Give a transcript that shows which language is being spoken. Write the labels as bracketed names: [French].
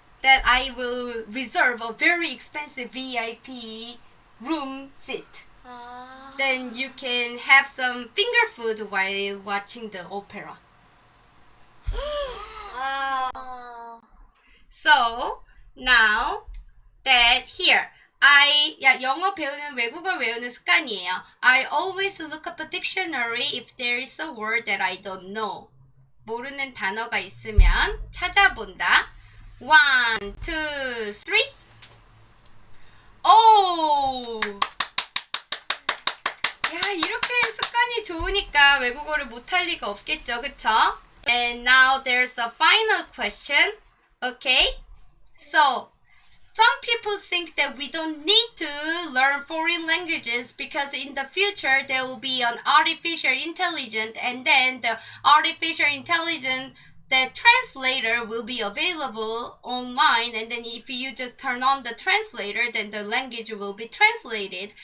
[English] That I will reserve a very expensive VIP room seat. Then you can have some finger food while watching the opera. Wow. So, now that here, [Korean] 영어 배우는 외국어 외우는 습관이에요. [English] I always look up a dictionary if there is a word that I don't know. [Korean] 모르는 단어가 있으면 찾아본다. 1, 2, 3. 오! 야, 이렇게 습관이 좋으니까 외국어를 못할 리가 없겠죠, 그쵸? [English] And now there's a final question. Okay? So, some people think that we don't need to learn foreign languages because in the future there will be an artificial intelligence, and then the artificial intelligence, the translator will be available online, and then if you just turn on the translator, then the language will be translated.